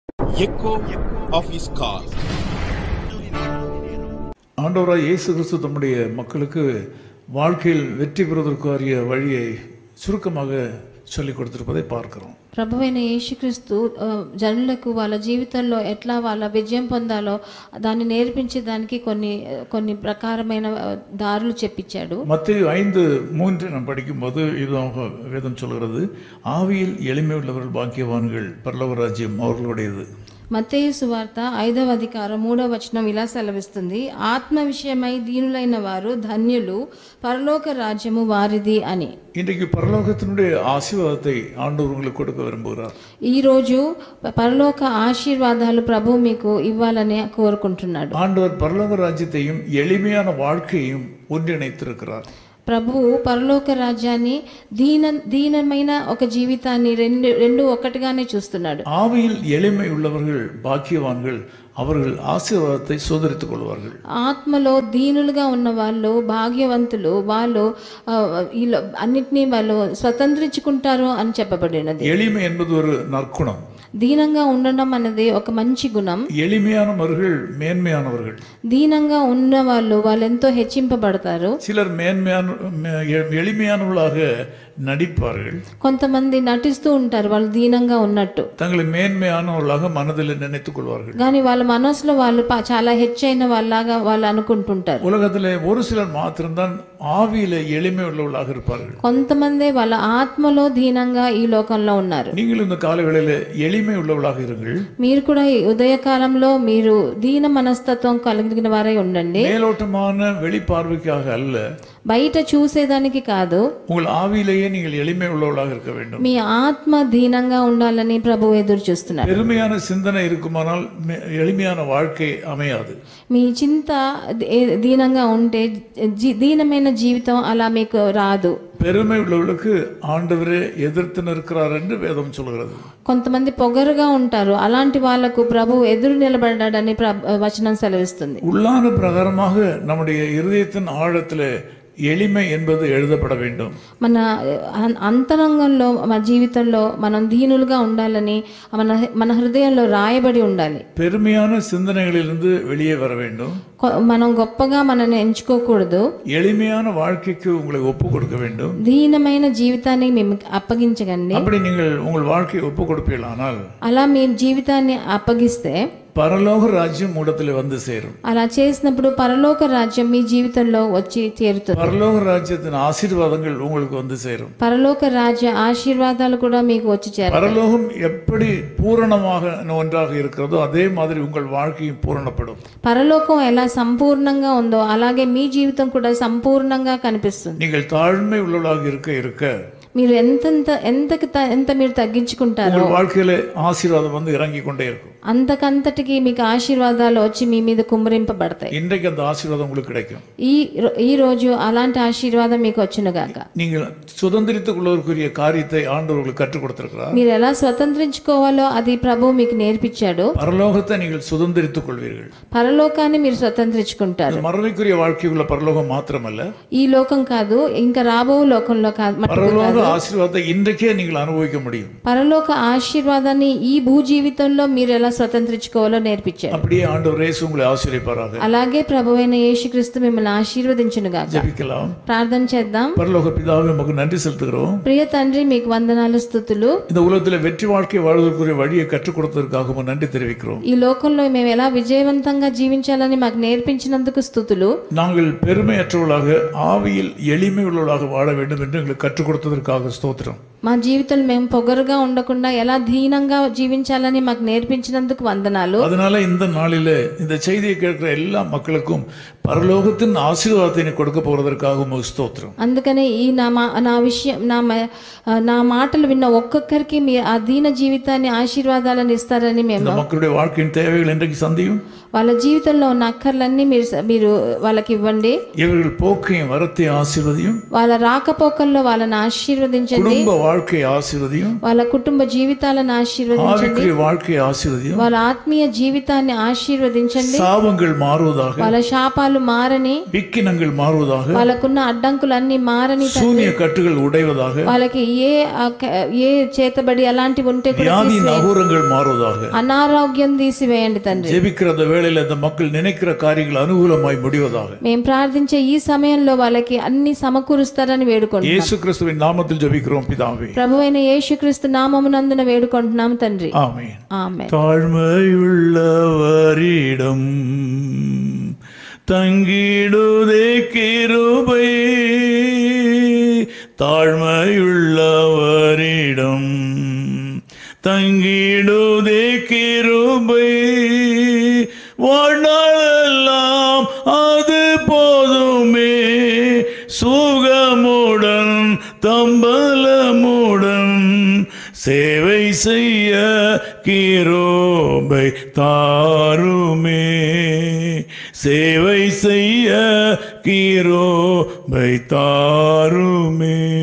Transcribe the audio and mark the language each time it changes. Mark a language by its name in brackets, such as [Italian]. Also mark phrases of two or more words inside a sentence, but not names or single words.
[English] echo of his call. [Tamil] ஆண்டவராய் இயேசு கிறிஸ்து தம்முடைய மக்களுக்கு வாழ்க்கையில் வெற்றி பெறுவதற்குரிய வழியை சுருக்கமாக சொல்லிக் கொடுத்திருப்பதை பார்க்கிறோம். [Telugu] ప్రభువైన యేసుక్రీస్తు జనులకు వాళ్ళ జీవితంలో ఎట్లా వాళ్ళ విజయం పొందాలో దాన్ని నేర్పించేదానికి కొన్ని ప్రకారమైన దారులు చెప్పించాడు. [Tamil] மத்தேயு 5:3 நாம் படிக்கும்போது இதுவாக வேதம் சொல்கிறது, ஆவியில் எளிமை உள்ளவர்கள் பாக்கியவான்கள், பரலோக ராஜ்யம் அவர்களுடையது. [Telugu] మత్తయి సువార్త 5వ అధ్యాయం 3వ వచనం ఇలా సెలవిస్తుంది, ఆత్మ విషయమై దీనులైన వారు ధన్యులు, పరలోక రాజ్యము వారిది అని. [Tamil] இன்றைக்கு பரலோகத்தினுடைய ஆசீர்வாதத்தை ஆண்டவர் உங்களுக்கு கொடுக்க விரும்புகிறார். [Telugu] ఈ రోజు పరలోక ఆశీర్వాదాలు ప్రభు మీకు ఇవ్వాలని కోరుకుంటున్నాడు. [Tamil] ஆண்டவர் பரலோக ராஜ்யத்தையும் எளிமையான வாழ்க்கையும் ஒன்றிணைத்திருக்கிறார். [Telugu] ప్రభువు పరలోక రాజ్యాన్ని దీనమైన ఒక జీవితాన్ని రెండు ఒక్కటిగానే చూస్తున్నాడు. [Tamil] ஆவியில் எளிமை உள்ளவர்கள் பாக்கியவான்கள், அவர்கள் ஆசீர்வாதத்தை சுதந்திரித்துக் கொள்வார்கள். [Telugu] ఆత్మలో దీనులుగా ఉన్న వాళ్ళు భాగ్యవంతులు, వాళ్ళు అన్నిటినీ వాళ్ళు స్వతంత్రించుకుంటారు అని చెప్పబడినది. [Tamil] எளிமை என்பது ஒரு நற்குணம். [Telugu] దీనంగా ఉండడం అనేది ఒక మంచి గుణం. [Tamil] எளிமையானவர்கள் மேன்மையானவர்கள். [Telugu] దీనంగా ఉన్న వాళ్ళు ఎంతో హెచ్చింపబడతారు. [Tamil] சிலர் எளிமையானவர்களாக நடிப்பார்கள். [Telugu] కొంతమంది నటిస్తూ ఉంటారు వాళ్ళు దీనంగా ఉన్నట్టు, [Tamil] தங்களை மேன்மையானவர்களாக மனதில் நினைத்துக் கொள்வார்கள். [Telugu] కానీ వాళ్ళ మనసులో వాళ్ళు చాలా హెచ్చైన వాళ్ళలాగా వాళ్ళు అనుకుంటుంటారు. [Tamil] உலகத்திலே ஒரு சிலர் மாத்திரம்தான் ஆவியில எளிமை உள்ளவர்களாக இருப்பார்கள். [Telugu] కొంతమంది వాళ్ళ ఆత్మలో దీనంగా ఈ లోకంలో ఉన్నారు. [Tamil] நீங்கள் இந்த காலங்களில் எளிமை உள்ளவர்களாக இருங்கள். [Telugu] మీరు కూడా ఈ ఉదయకాలంలో మీరు దీన మనస్తత్వం కలిగిన వారై ఉండండి. [Tamil] மேலோட்டமான வெளிப்பார்வைக்காக அல்ல, [Telugu] బయట చూసేదానికి కాదు, [Tamil] உங்கள் ஆவியிலேயே நீங்கள் எளிமை உள்ளவர்களாக இருக்க வேண்டும். [Telugu] మీ ఆత్మ దీనంగా ఉండాలని ప్రభు ఎదురు చూస్తున్నారు. [Tamil] பெருமையான சிந்தனை இருக்குமானால் எளிமையான வாழ்க்கை அமையாது. [Telugu] మీ చింత దీనంగా ఉంటే దీనమైన జీవితం అలా మీకు రాదు. [Tamil] பெருமை உள்ளவர்களுக்கு ஆண்டவரே எதிர்த்து நிற்கிறார் என்று வேதம் சொல்கிறது. [Telugu] కొంతమంది పొగరుగా ఉంటారు, అలాంటి వాళ్లకు ప్రభు ఎదురు నిలబడ్డాడని వచనం సెలవిస్తుంది. [Tamil] உள்ளான பிரகாரமாக நம்முடைய இருதயத்தின் ஆழத்திலே எளிமை என்பது எழுதப்பட வேண்டும். [Telugu] మన అంతరంగంలో మన జీవితంలో మనం దీనులుగా ఉండాలని మన హృదయంలో రాయబడి ఉండాలి. [Tamil] பெருமையான சிந்தனைகளிலிருந்து வெளியே வர வேண்டும். [Telugu] మనం గొప్పగా మనల్ని ఎంచుకోకూడదు. [Tamil] எளிமையான வாழ்க்கைக்கு உங்களை ஒப்பு கொடுக்க வேண்டும். [Telugu] దీనమైన జీవితాన్ని మేము అప్పగించకండి. [Tamil] அப்படி நீங்கள் உங்கள் வாழ்க்கையை ஒப்பு கொடுப்பீர்களானால், [Telugu] అలా మీ జీవితాన్ని అప్పగిస్తే [Tamil] பரலோக ராஜ்யம் மூடத்திலே வந்து சேரும். [Telugu] అలా చేసినప్పుడు పరలోక రాజ్యం మీ జీవితంలో వచ్చి చేరుతుంది. [Tamil] பரலோக ராஜ்யத்தின் ஆசீர்வாதங்கள் உங்களுக்கு வந்து சேரும். [Telugu] పరలోక రాజ్య ఆశీర్వాదాలు కూడా మీకు వచ్చి చేరుతాయి. [Tamil] பரலோகம் எப்படி பூரணமாக ஒன்றாக இருக்கிறதோ அதே மாதிரி உங்கள் வாழ்க்கையும் பூரணப்படும். [Telugu] పరలోకం ఎలా సంపూర్ణంగా ఉందో అలాగే మీ జీవితం కూడా సంపూర్ణంగా కనిపిస్తుంది. [Tamil] நீங்கள் தாழ்மை உள்ளவர்களாக இருக்க [Telugu] మీరు ఎంత మీరు తగ్గించుకుంటారో [Tamil] வாழ்க்கையில ஆசீர்வாதம் வந்து இறங்கி கொண்டே இருக்கும். [Telugu] అంతకంతటికి మీకు ఆశీర్వాదాలు వచ్చి మీ మీద కుమ్మరింపబడతాయి. [Tamil] இன்றைக்கு அந்த ஆசீர்வாதம் உங்களுக்கு கிடைக்கும். [Telugu] ఈ రోజు అలాంటి ఆశీర్వాదం మీకు వచ్చునుగాక. [Tamil] நீங்கள் சுதந்திரித்துக் கொள்வதற்குரிய காரியத்தை ஆண்டவர் உங்களுக்கு கற்றுக் கொடுத்திருக்கிறார். [Telugu] మీరు ఎలా స్వతంత్రించుకోవాలో అది ప్రభువు మీకు నేర్పించాడు. [Tamil] பரலோகத்தை நீங்கள் சுதந்திரித்துக் கொள்வீர்கள். [Telugu] పరలోకాన్ని మీరు స్వతంత్రించుకుంటారు. [Tamil] மறுமைக்குரிய வாழ்க்கையுள்ள பரலோகம் மாத்திரமல்ல, [Telugu] ఈ లోకం కాదు, ఇంకా రాబో లోకంలో కాదు, [Tamil] பரலோக ஆசீர்வாதத்தை இன்றைக்கே நீங்கள் அனுபவிக்க முடியும். [Telugu] పరలోక ఆశీర్వాదాన్ని ఈ భూ జీవితంలో మీరు ఎలా స్వతంత్రించుకోవాలో నేర్పించారు. [Tamil] அப்படியே ஆண்டவர் இயேசு உங்களை ஆசீர்வதிப்பாராக. [Telugu] అలాగే ప్రభువైన యేసుక్రీస్తు మిమ్మల్ని ఆశీర్వదించునుగాక. [Tamil] జెபிக்கலாம். [Telugu] ప్రార్థన చేద్దాం. [Tamil] பரலோக பிதாவே, உமக்கு நன்றி செலுத்துகிறோம். [Telugu] ప్రియ తండ్రి, మీకు వందనాలు, స్తుతులు. [Tamil] இந்த உலகத்தில் வெற்றி வாழ்க்கை வாழ்வதற்குரிய வழியை கற்றுக் கொடுத்ததற்காக உமக்கு நன்றி தெரிவிக்கிறோம். [Telugu] ఈ లోకంలో మేము ఎలా విజయవంతంగా జీవించాలని మాకు నేర్పించినందుకు స్తుతులు. [Tamil] நாங்கள் பெருமையற்றவர்களாக ஆவியில் எளிமை உள்ளவர்களாக வாழ வேண்டும் என்று எங்களுக்கு கற்றுக் கொடுத்ததற்காக ஸ்தோத்திரம். [Telugu] మా జీవితంలో మేము పొగరుగా ఉండకుండా ఎలా దీనంగా జీవించాలని మాకు నేర్పించినందుకు వందనాలు. [Tamil] அதனால இந்த நாளில இந்த செய்தியை கேட்கிற எல்லா மக்களுக்கும் பரலோகத்தின் ஆசீர்வாதத்தை கொடுக்க போறதற்காக உமக்கு ஸ்தோத்திரம். [Telugu] అందుకనే ఈ నా మాటలు విన్న ఒక్కొక్కరికి మీ ఆ దీన జీవితాన్ని ఆశీర్వాదాలను ఇస్తారని మేము [Tamil] மக்களுடைய வாழ்க்கையின் தேவைகள் இன்றைக்கு சந்தியும். [Telugu] వాళ్ళ జీవితంలో ఉన్న అక్కర్లన్నీ మీరు వాళ్ళకి ఇవ్వండి. [Tamil] இவர்கள் போக்கையும் வரத்தையும் ஆசீர்வதியும். [Telugu] వాళ్ళ రాకపోకల్లో వాళ్ళని ఆశీర్వదించండి. [Tamil] குடும்ப வாழ்க்கையை ஆசீர்வதியும், [Telugu] వాళ్ళ కుటుంబ జీవితాలను ఆశీర్వదించండి, [Tamil] ஆவிக்குரிய வாழ்க்கையை ஆசீர்வதியும், [Telugu] వాళ్ళ ఆత్మీయ జీవితాన్ని ఆశీర్వదించండి, [Tamil] சாபங்கள் மாறுவதாக, [Telugu] వాళ్ళ శాపాలు మారని, [Tamil] விக்கினங்கள் மாறுவதாக, [Telugu] వాళ్ళకున్న అడ్డంకులన్నీ మారని, [Tamil] சூனிய கட்டுகள் உடைவதாக, [Telugu] వాళ్ళకి ఏ చేతబడి అలాంటివి ఉంటే కూడా [Tamil] வியாதி நகூரங்கள் மாறுவதாக, [Telugu] అనారోగ్యం తీసివేయండి తండ్రి. [Tamil] ஜெபிக்கிற அந்த வேளையில அந்த மக்கள் நினைக்கிற காரியங்கள் அனுகூலமாய் முடிவதாக [Telugu] మేము ప్రార్థించే ఈ సమయంలో వాళ్ళకి అన్ని సమకూరుస్తారని వేడుకుంటున్నాం. [Tamil] இயேசு கிறிஸ்துவின் நாமத்தில் ஜெபிக்கிறோம் பிதாவே. [Telugu] ప్రభువైన యేసుక్రీస్తు నామమునందున వేడుకుంటున్నాం తండ్రి. [Tamil] ஆமென். [Telugu] ఆమేన్. [Tamil] தாழ்மையுள்ளவரிடம் தங்கிடுதே கிருபை, தாழ்மையுள்ளவரிடம் தங்கிடுதே கிருபை, வாழ்நாளெல்லாம் அது போதுமே, சுகமுடன் தம்பலமுடன் சேவை செய்ய கிருபை தாருமே, சேவை செய்ய கிருபை தாருமே.